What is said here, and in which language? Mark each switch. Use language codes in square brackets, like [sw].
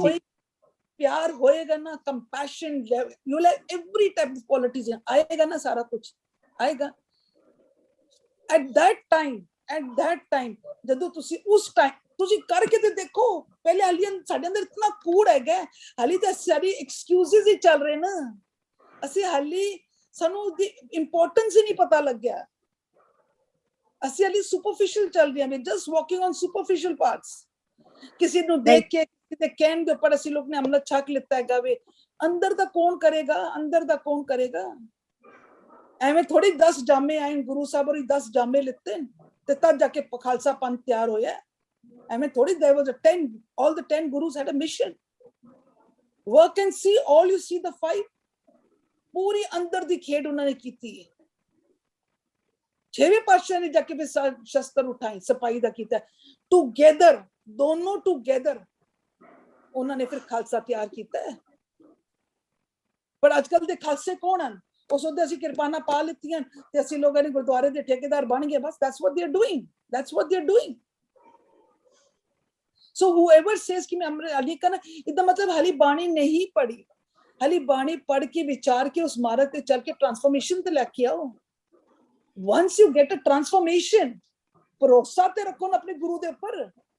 [pa] ਹੋਏਗੀ, प्यार होएगा ना, compassion, [en] you will have every type of qualities [pa] आएगा ना, सारा कुछ आएगा। [en] at that time [pa] ਜਦੋਂ ਤੁਸੀਂ ਉਸ ਟਾਈਮ ਤੁਸੀਂ ਕਰਕੇ ਤੇ ਦੇਖੋ, ਪਹਿਲੇ ਹਾਲੀ ਸਾਡੇ ਅੰਦਰ ਇਤਨਾ ਕੂੜ ਹੈਗਾ, ਹਾਲੀ ਤਾਂ ਸਾਰੀ ਐਕਸਕਿਊਜ਼ਸ ਹੀ ਚੱਲ ਰਹੇ ਨਾ, ਅਸੀਂ ਹਾਲੀ ਸਾਨੂੰ ਦੀ ਇੰਪੋਰਟੈਂਸ ਹੀ ਨਹੀਂ ਪਤਾ ਲੱਗਿਆ, ਅਸੀਂ ਹਾਲੀ ਸੁਪਰਫਿਸ਼ੀਅਲ ਚੱਲ ਰਹੇ ਹਾਂ, [en] Just walking on superficial parts. [pa] ਕਿਸੇ ਨੂੰ ਦੇਖ ਕੇ ਕਿਤੇ ਕਹਿਣ ਦੇ ਉੱਪਰ ਅਸੀਂ ਲੋਕ ਨੇ ਅੰਮ੍ਰਿਤ ਛਕ ਲਿੱਤਾ ਹੈਗਾ ਵੇ, ਅੰਦਰ ਦਾ ਕੌਣ ਕਰੇਗਾ, ਅੰਦਰ ਦਾ ਕੌਣ ਕਰੇਗਾ? ਐਵੇਂ ਥੋੜੀ 10 ਜਾਮੇ ਆਏ ਗੁਰੂ ਸਾਹਿਬ ਔਰ 10 ਜਾਮੇ ਲਿੱਤੇ ਤੇ ਤਦ ਜਾ ਕੇ ਖਾਲਸਾ ਪੰਥ ਤਿਆਰ ਹੋਇਆ, ਐਵੇਂ ਥੋੜੀ। [en] there was a 10, all the 10 gurus had a mission, work and see, all you see the 5, [pa] ਪੂਰੀ ਅੰਦਰ ਦੀ ਖੇਡ ਉਹਨਾਂ ਨੇ ਕੀਤੀ ਹੈ। 6ਵੇਂ ਪਾਤਸ਼ਾਹ ਨੇ ਜਾ ਕੇ ਫਿਰ ਸ਼ਸਤਰ ਉਠਾਈ, ਸਿਪਾਹੀ ਦਾ ਕੀਤਾ, ਟੂਗੇਦਰ, ਦੋਨੋਂ ਟੂਗੇਦਰ ਉਹਨਾਂ ਨੇ ਫਿਰ ਖਾਲਸਾ ਤਿਆਰ ਕੀਤਾ ਹੈ। ਪਰ ਅੱਜ ਕੱਲ ਦੇ ਖਾਲਸੇ ਕੌਣ ਹਨ? ਉਹ ਸੋਚਦੇ ਅਸੀਂ ਕਿਰਪਾਨਾਂ ਪਾ ਲਿੱਤੀਆਂ ਤੇ ਅਸੀਂ ਲੋਕਾਂ ਨੇ ਗੁਰਦੁਆਰੇ ਦੇ ਠੇਕੇਦਾਰ ਬਣ ਗਏ, ਬਸ। [en] that's what they are doing, that's what they are doing। so whoever says [pa] ਕਿ ਮੈਂ ਅੰਮ੍ਰਿਤ ਹਾਲੀ ਕਰਨਾ, ਇਹਦਾ ਮਤਲਬ ਹਾਲੀ ਬਾਣੀ ਨਹੀਂ ਪੜ੍ਹੀ, ਹਾਲੀ ਬਾਣੀ ਪੜ੍ਹ ਕੇ ਵਿਚਾਰ ਕੇ ਉਸ ਮਾਰਗ ਤੇ ਚੱਲ ਕੇ ਟ੍ਰਾਂਸਫਾਰਮੇਸ਼ਨ ਤੇ ਲੈ ਕੇ ਆਓ। [en] once you get a transformation, [pa] ਭਰੋਸਾ ਤੇ ਰੱਖੋ ਨਾ ਆਪਣੇ ਗੁਰੂ ਦੇ ਉੱਪਰ।